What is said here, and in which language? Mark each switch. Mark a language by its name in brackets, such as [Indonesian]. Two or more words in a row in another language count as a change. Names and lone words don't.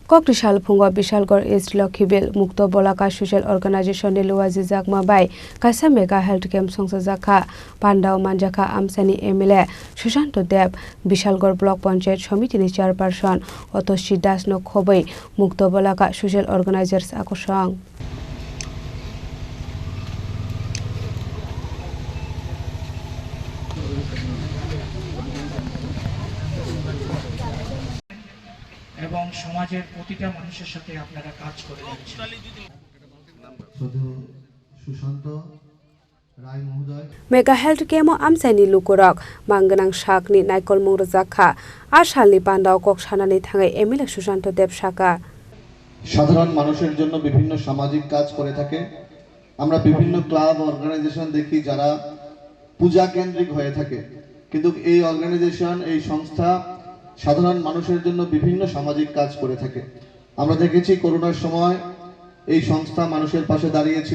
[Kok Borok] Koktisal Phungo Bihsalgarh East Lakhibil Mukta Balaka Social Organization ni Songsajakha bai Kaisa Mega Health Camp Songsajakha Pandao Manjakha Amsani MLA Sushanto Deb Bihsalgarh Block Panchayat Committee ni Chairperson Otoshi Das no Khobai Mukta Balaka Social Organizers Akosang [Bangla] এবং সমাজের প্রতিটা মানুষের সাথে আপনারা কাজ করে যাচ্ছেন। Mega Health Camp Amsani Lukurok Manganang Shakni Naikol Murjakha Ashalni Pandao Koksanani Thangai MLA Sushanto Deb Shaka সাধারণ মানুষের জন্য বিভিন্ন সামাজিক কাজ করে থাকে। আমরা বিভিন্ন [English] club organization [Bangla] দেখি যারা পূজা কেন্দ্রিক হয়ে থাকে, কিন্তু এই অর্গানাইজেশন এই সংস্থা সাধারণ মানুষের জন্য বিভিন্ন সামাজিক কাজ করে থাকে। আমরা দেখেছি করোনার সময় এই সংস্থা মানুষের পাশে দাঁড়িয়েছিল।